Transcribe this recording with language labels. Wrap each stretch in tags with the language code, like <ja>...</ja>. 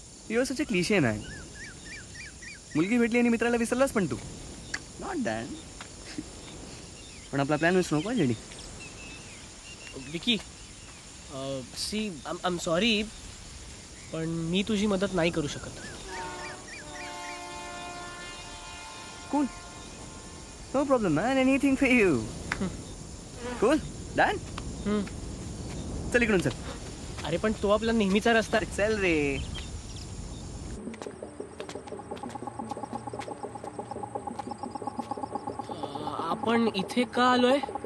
<en>You're such a cliche man.</en> <mr>मुलगी भेटली आणि मित्राला विसरलास पण तू.</mr> <en>Not that.</en> <mr>पण आपला प्लॅन विसरू नको JD. Vicky,</mr> <en>see I am sorry,</en> <mr>पण मी तुझी मदत नाही करू शकत.</mr> <en>Cool, no problem man, anything for you. Cool, done.</en> <mr>चल इकडून चल. अरे पण तो आपला नेहमीचा रस्ता. चल रे. आपण इथे का आलोय?</mr>